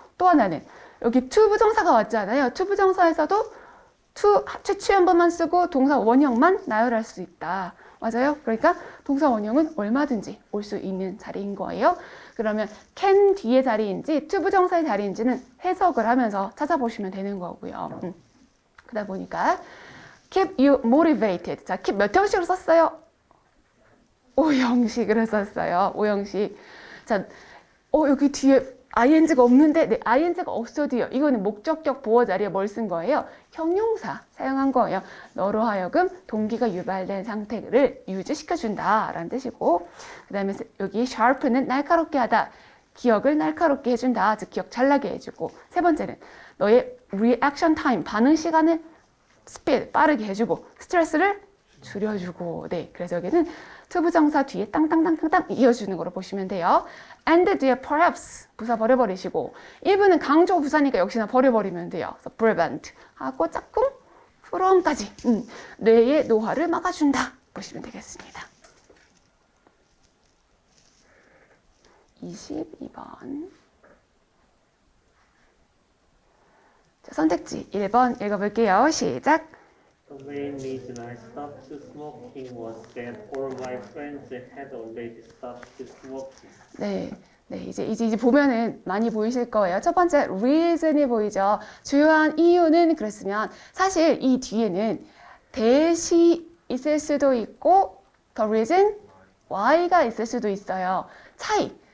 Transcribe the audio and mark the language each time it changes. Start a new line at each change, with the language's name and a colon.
Korean: 또 하나는 여기 to 부정사가 왔잖아요. to 부정사에서도 to 최초의 한 번만 쓰고 동사 원형만 나열할 수 있다. 맞아요? 그러니까 동사 원형은 얼마든지 올 수 있는 자리인 거예요. 그러면 can 뒤의 자리인지 to 부정사의 자리인지는 해석을 하면서 찾아보시면 되는 거고요. 그러다 보니까
English: keep you motivated.
Korean: 자, keep 몇 형식으로 썼어요? 5형식으로 썼어요. 5형식. 자, 여기 뒤에 ing가 없는데, 네, ing가 없어도요. 이거는 목적격 보어 자리에 뭘 쓴 거예요? 형용사 사용한 거예요. 너로 하여금 동기가 유발된 상태를 유지시켜준다 라는 뜻이고, 그 다음에 여기 sharp는 날카롭게 하다, 기억을 날카롭게 해준다, 즉 기억 잘 나게 해주고, 세 번째는 너의 reaction time, 반응 시간을 speed, 빠르게 해주고, 스트레스를 줄여주고. 네, 그래서 여기는 투부정사 뒤에 땅땅땅땅땅 이어주는 거로 보시면 돼요. and 뒤에 perhaps 부사 버려버리시고, 1부는 강조 부사니까 역시나 버려버리면 돼요. 그래서 prevent 하고 짝꿍 from까지 뇌의 노화를 막아준다 보시면 되겠습니다. 22번. 자, 선택지 1번 읽어볼게요. 시작.
English: The main reason I stopped smoking was that all my friends had already stopped smoking.
Korean: 네, 네, 이제 보면은 많이 보이실 거예요. 첫 번째 reason이 보이죠. 주요한 이유는 그랬으면 사실 이 뒤에는 대시 있을 수도 있고
English: the reason why
Korean: 가 있을 수도 있어요. 차이.